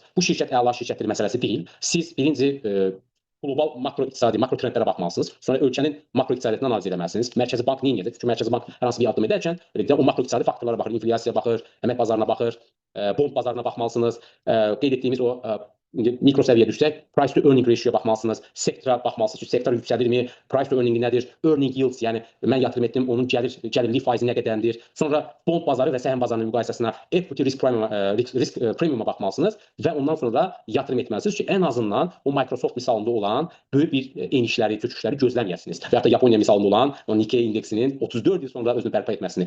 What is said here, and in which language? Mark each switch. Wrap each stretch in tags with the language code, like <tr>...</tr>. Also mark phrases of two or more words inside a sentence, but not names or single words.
<az>Bu şirkət əla şirkətdir məsələsi deyil. Siz birinci qlobal makroiqtisadi, makro trendlərə baxmalısınız. Sonra ölkənin makroiqtisadiyyatını analiz etməlisiniz. Mərkəzi bank nə edir? Çünki Mərkəzi bank hər hansı bir addım edərkən o makroiqtisadi faktorlara baxır, inflyasiya baxır, əmək bazarına baxır, bond bazarına baxmalısınız. Qeyd etdiyimiz o mikro səviyyəyə düşsək,</az> <en>price to earning ratio</en> <az>baxmalısınız, sektora baxmalısınız ki, sektor yüksəlirmi,</az> <en>price to earning</en> <az>nədir,</az> <en>earning yields,</en> <az>yəni mən yatırım etdim, onun gəlirlik faizi nə qədərdir. Sonra bond bazarı və səhm bazarının müqayisəsinə</az> <en>equity risk premiuma</en> <az>baxmalısınız və ondan sonra yatırım etməlisiniz ki, ən azından o Microsoft misalında olan böyük bir enişləri, köçüşləri gözləməyəsiniz. Və ya da Yaponiya misalında olan o Nikkei indeksinin 34 il sonra özünü bərpa etməsini.</az>